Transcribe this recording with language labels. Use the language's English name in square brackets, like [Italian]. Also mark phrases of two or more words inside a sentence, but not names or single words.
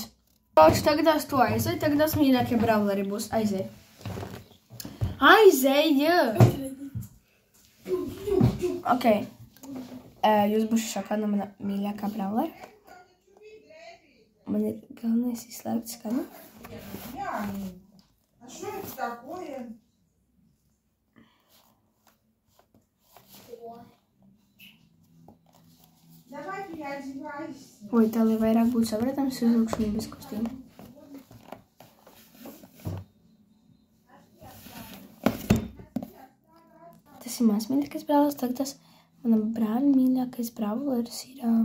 [Latvian] Kroču, tagadās tu aizēj, tagadās mīļākie brawleri būs. Aizēj. Aizēj! Ok. Jūs būšu šokā no mana mīļākā brawlera. Man ir galvenais izslēgt skanu. [Russian] А что это такое? Давай переодевайся. Ой, [Latvian] tā lai vairāk būtu sapratams, uzlūkšu viņa bez kostīma. Tas ir mans mīļākais brawlers, tagad tas mana brāļa mīļākais brawlers ir...